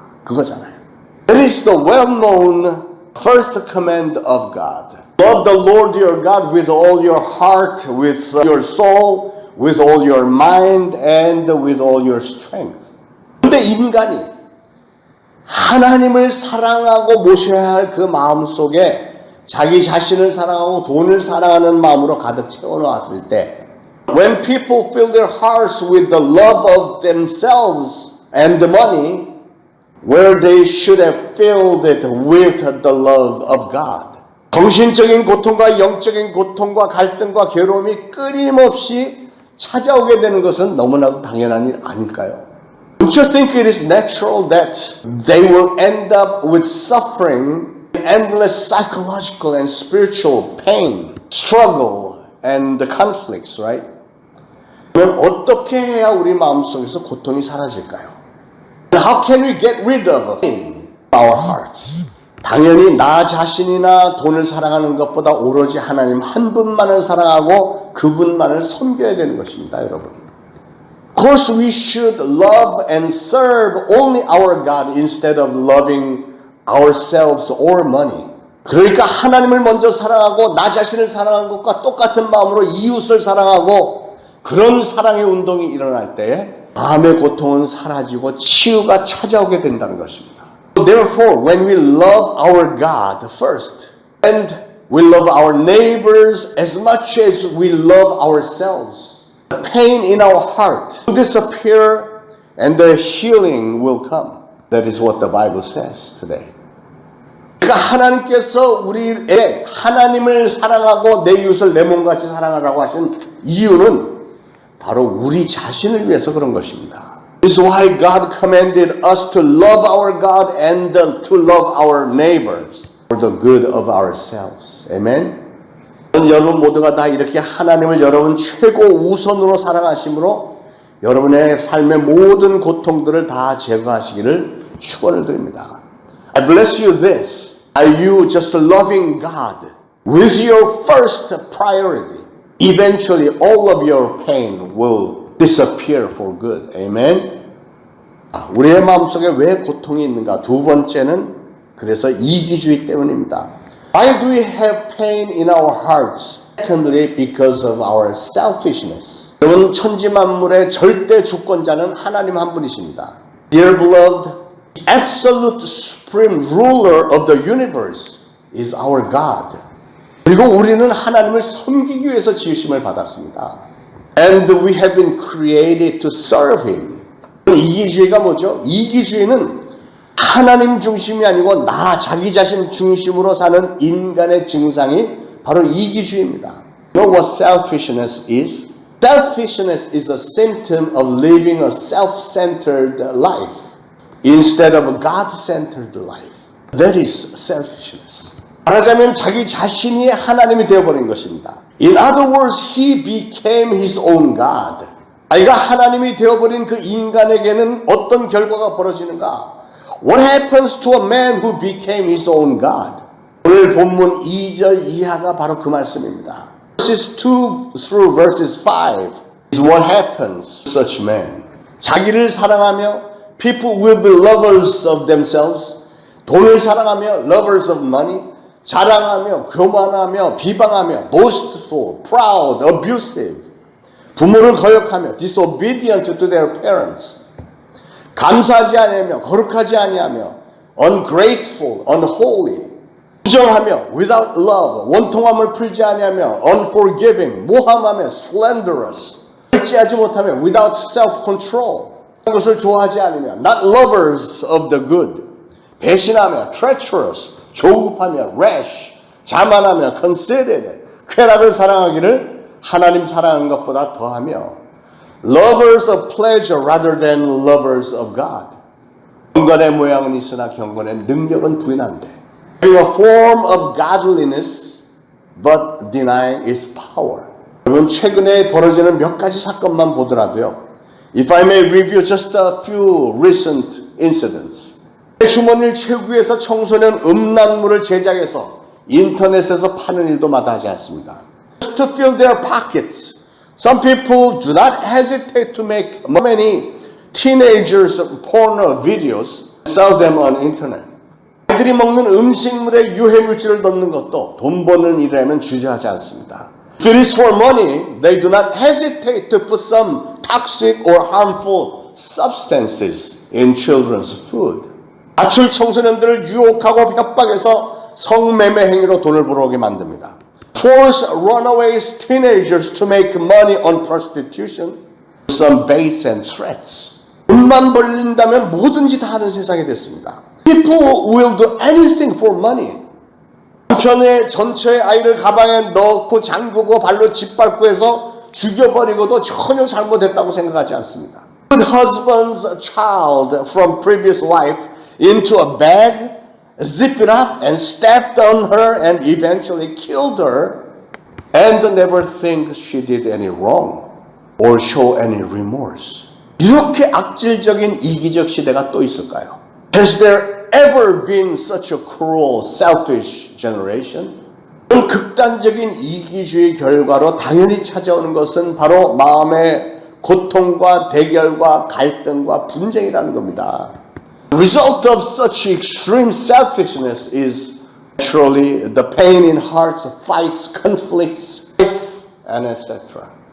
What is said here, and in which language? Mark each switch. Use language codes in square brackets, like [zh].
[ko] 그거잖아요. [en] That is the well-known first command of God. Love the Lord your God with all your heart, with your soul, with all your mind, and with all your strength. [ko] 근데 인간이 하나님을 사랑하고 모셔야 할 그 마음 속에 자기 자신을 사랑하고 돈을 사랑하는 마음으로 가득 채워놓았을 때 [en] When people fill their hearts with the love of themselves and the money where they should have filled it with the love of God [ko] 정신적인 고통과 영적인 고통과 갈등과 괴로움이 끊임없이 찾아오게 되는 것은 너무나도 당연한 일 아닐까요? [en] Don't you think it is natural that they will end up with suffering, endless psychological and spiritual pain, struggle, and the conflicts, right? [ko] 그럼 어떻게 해야 우리 마음속에서 고통이 사라질까요? [en] How can we get rid of pain in our hearts? [ko] 당연히 나 자신이나 돈을 사랑하는 것보다 오로지 하나님 한 분만을 사랑하고 그분만을 섬겨야 되는 것입니다, 여러분. [en] Of course, we should love and serve only our God instead of loving ourselves or money. [ko] 그러니까 하나님을 먼저 사랑하고 나 자신을 사랑하는 것과 똑같은 마음으로 이웃을 사랑하고 그런 사랑의 운동이 일어날 때 마음의 고통은 사라지고 치유가 찾아오게 된다는 것입니다. [en] Therefore, when we love our God first and we love our neighbors as much as we love ourselves, the pain in our heart will disappear and the healing will come. That is what the Bible says today. [ko] 그러니까 하나님께서 우리의 하나님을 사랑하고 내 이웃을 내 몸같이 사랑하라고 하신 이유는 바로 우리 자신을 위해서 그런 것입니다. [en] This is why God commanded us to love our God and to love our neighbors for the good of ourselves. Amen? [ko] 여러분 모두가 다 이렇게 하나님을 여러분 최고 우선으로 사랑하심으로 여러분의 삶의 모든 고통들을 다 제거하시기를 축원을 드립니다. [en] I bless you this. Are you just loving God with your first priority? Eventually all of your pain will disappear for good. Amen? [ko] 우리의 마음속에 왜 고통이 있는가? 두 번째는 그래서 이기주의 때문입니다. [en] Why do we have pain in our hearts? Secondly, because of our selfishness. [ko] 여러분 천지만물의 절대 주권자는 하나님 한 분이십니다. [en] Dear beloved, the absolute supreme ruler of the universe is our God. [ko] 그리고 우리는 하나님을 섬기기 위해서 지으심을 받았습니다. [en] And we have been created to serve Him. [ko] 이기주의가 뭐죠? 이기주의는 하나님 중심이 아니고 나 자기 자신 중심으로 사는 인간의 증상이 바로 이기주의입니다. [en] You know what selfishness is? Selfishness is a symptom of living a self-centered life instead of a God-centered life. That is selfishness. [ko] 말하자면 자기 자신이 하나님이 되어버린 것입니다. [en] In other words, he became his own God. [ko] 자기가 하나님이 되어버린 그 인간에게는 어떤 결과가 벌어지는가? [en] What happens to a man who became his own God? [ko] 오늘 본문 2절 이하가 바로 그 말씀입니다. [en] Verses 2 through verses 5 is what happens to such men. [ko] 자기를 사랑하며 [en] people will be lovers of themselves. [ko] 돈을 사랑하며 [en] lovers of money. [ko] 자랑하며 교만하며 비방하며 [en] boastful, proud, abusive. [ko] 부모를 거역하며 [en] disobedient to their parents. [ko] 감사하지 아니하며 거룩하지 아니하며 [en] ungrateful, unholy. [ko] 부정하며 [en] without love, [ko] 원통함을 풀지 아니하며 [en] unforgiving, [ko] 모함하며 [en] slanderous. [ko] 절제하지 못하며 [en] without self-control. [ko] 것을 좋아하지 않으며 [en] not lovers of the good. [ko] 배신하며 [en] treacherous, [ko] 조급하며 [en] rash, [ko] 자만하며 [en] conceited, [ko] 쾌락을 사랑하기를 하나님 사랑하는 것보다 더하며 [en] lovers of pleasure rather than lovers of God. [ko] 경건의 모양은 있으나 경건의 능력은 부인한데 [en] having a form of godliness but denying its power. [ko] 여러분 최근에 벌어지는 몇 가지 사건만 보더라도요. [en] If I may review just a few recent incidents. [ko] 주머니를 채우기 위해서 청소년 음란물을 제작해서 인터넷에서 파는 일도 마다하지 않습니다. [en] Just to fill their pockets. Some people do not hesitate to make many teenagers porno videos, sell them on internet. [ko] 아이들이 먹는 음식물에 유해물질을 넣는 것도 돈 버는 일이라면 주저하지 않습니다. [en] If it is for money, they do not hesitate to put some toxic or harmful substances in children's food. [ko] 아출 청소년들을 유혹하고 협박해서 성매매 행위로 돈을 벌어오게 만듭니다. [en] Force runaways teenagers to make money on prostitution, some baits and threats. [ko] 돈만 벌린다면 뭐든지 다 하는 세상이 됐습니다. [en] People will do anything for money. [ko] 남편의 전처의 아이를 가방에 넣고 잠그고 발로 짓밟고 해서 죽여버리고도 전혀 잘못했다고 생각하지 않습니다. [en] Put husband's child from previous wife into a bag, zip it up and stepped on her and eventually killed her and never think she did any wrong or show any remorse. [ko] 이렇게 악질적인 이기적 시대가 또 있을까요? [en] Has there ever been such a cruel, selfish generation? [ko] 이런 극단적인 이기주의 결과로 당연히 찾아오는 것은 바로 마음의 고통과 대결과 갈등과 분쟁이라는 겁니다. [en] The result of such extreme selfishness is naturally the pain in hearts, fights, conflicts, and etc.